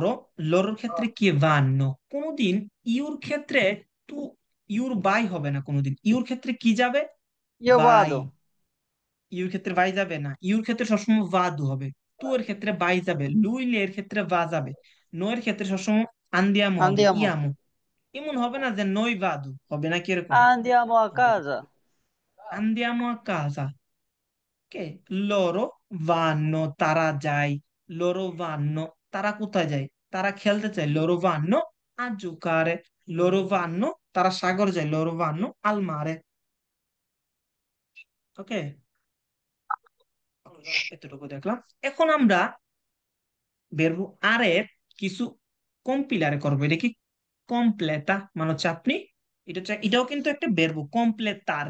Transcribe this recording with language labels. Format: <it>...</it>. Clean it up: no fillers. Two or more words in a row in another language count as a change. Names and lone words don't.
<bn>লরো, লরোর ক্ষেত্রে কি ভান্ন, কোনোদিন ইউর ক্ষেত্রে তু, ইউর বাই হবে না কোনোদিন, ইউর ক্ষেত্রে কি যাবে,</bn> <it>io বাই। vado.</it> <bn>ইউর ক্ষেত্রে বাই যাবে না, ইউর ক্ষেত্রে সবসময় ভাদু হবে। তু এর ক্ষেত্রে বাই যাবে, লুইলে এর ক্ষেত্রে va যাবে, নো এর ক্ষেত্রে সবসময় আন্দিয়ামো হবে,</bn> <it>Andiamo.</it> <bn>ইয়ামো। এমন হবে না যে নই ভাদু হবে না, কিরকম</bn> <it>Andiamo a</it> <bn>হবে না।</bn> <it>casa. andiamo a casa, কে, loro vanno,</it> <bn>তারা যায়,</bn> <it>loro vanno,</it> <bn>তারা কোথায় যায়, তারা খেলতে চায়,</bn> <it>loro vanno a giocare, loro vanno,</it> <bn>তারা সাগর যায়,</bn> <it>loro vanno al mare।</it> <bn>ওকে, আমরা এতটুকু দেখলাম। এখন আমরা বেরবো আরের কিছু কম্পিলারে করবো। এটা কি কমপ্লেটা মানে হচ্ছে আপনি, এটা হচ্ছে, এটাও কিন্তু একটা</bn> <it>verbo completare.</it>